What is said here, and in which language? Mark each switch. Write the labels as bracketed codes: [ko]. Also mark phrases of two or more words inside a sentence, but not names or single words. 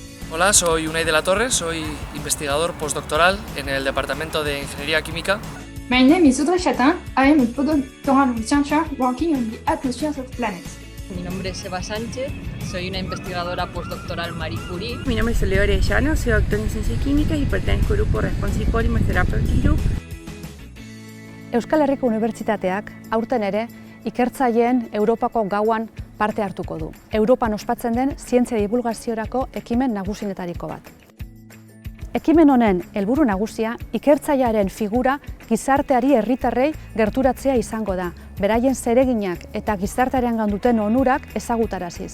[es] Hola, soy Unai de la Torre, soy investigador postdoctoral en el Departamento de Ingeniería Química. [en] My name is Audrey Chatin. I am a postdoctoral researcher working on the atmosphere of planets. [es] Mi nombre es Eva Sánchez, soy una investigadora postdoctoral Marie Curie. Mi nombre es Leo Arellano, soy doctora en Ciencias Químicas y pertenezco al grupo Responsive Polymer Therapeutic Group. [eu] Euskal Herriko Unibertsitateak aurten ere ikertzaileen Europako gauan parte hartuko du. Europan ospatzen den zientzia divulgaziorako ekimen nagusienetariko bat. Ekimen honen helburu nagusia ikertzailearen figura gizarteari herritarrei gerturatzea izango da, beraien zereginak eta gizartearengan duten onurak ezagutaraziz.